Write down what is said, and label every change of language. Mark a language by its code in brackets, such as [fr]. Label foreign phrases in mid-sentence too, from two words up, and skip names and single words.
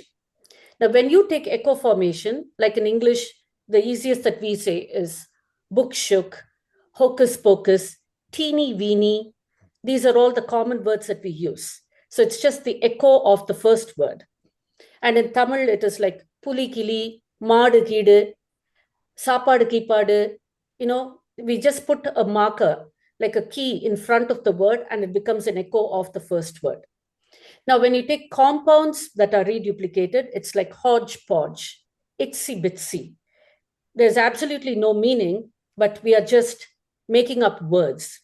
[en] Now, when you take echo formation, like in English, the easiest that we say is book shook, hocus pocus, teeny weeny. These are all the common words that we use. So it's just the echo of the first word. And in Tamil, it is like [ta] புலி கிலி, மாடு கீடு, சாப்பாடு கீப்பாடு. [en] We just put a marker, like a key in front of the word, and it becomes an echo of the first word. Now, when you take compounds that are reduplicated, it's like hodgepodge, itsy bitsy. There's absolutely no meaning, but we are just making up words.